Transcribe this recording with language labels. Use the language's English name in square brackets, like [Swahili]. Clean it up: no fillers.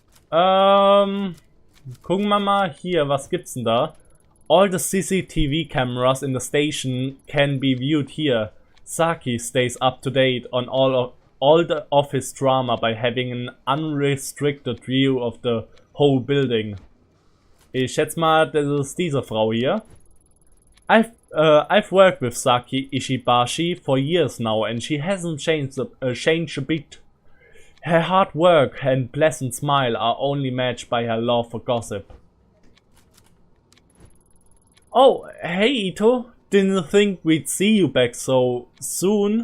[German] Gucken wir mal hier, was gibt's denn da? [English] All the CCTV cameras in the station can be viewed here. Saki stays up to date on all the office drama by having an unrestricted view of the whole building. [German] Ich schätze mal, das ist diese Frau hier. [English] I've worked with Saki Ishibashi for years now, and she hasn't changed a bit. Her hard work and pleasant smile are only matched by her love for gossip. Oh, hey Ito, didn't think we'd see you back so soon.